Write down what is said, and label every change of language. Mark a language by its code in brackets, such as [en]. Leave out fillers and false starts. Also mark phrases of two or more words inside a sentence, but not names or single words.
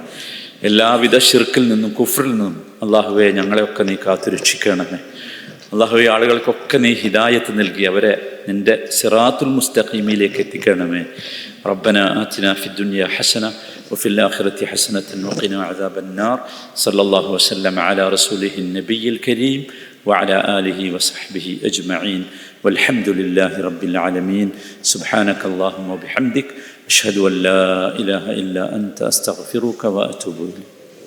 [ml] എല്ലാവിധ ശിർക്കിൽ നിന്നും കുഫ്റിൽ നിന്നും അള്ളാഹുവെ ഞങ്ങളെയൊക്കെ നീ കാത്തുരക്ഷിക്കണമേ. അള്ളാഹുവെ ആളുകൾക്കൊക്കെ നീ ഹിദായത്ത് നൽകി അവരെ നിൻ്റെ സിറാത്തുൽ മുസ്തഖീമിലേക്ക് എത്തിക്കണമേ. [ar] ربنا آتنا في الدنيا حسنة وفي الآخرة حسنة وقنا عذاب النار. صلى الله وسلم على رسوله النبي الكريم وعلى آله وصحبه أجمعين والحمد لله رب العالمين. سبحانك اللهم وبحمدك أشهد أن لا إله إلا أنت أستغفرك وأتوب إليك.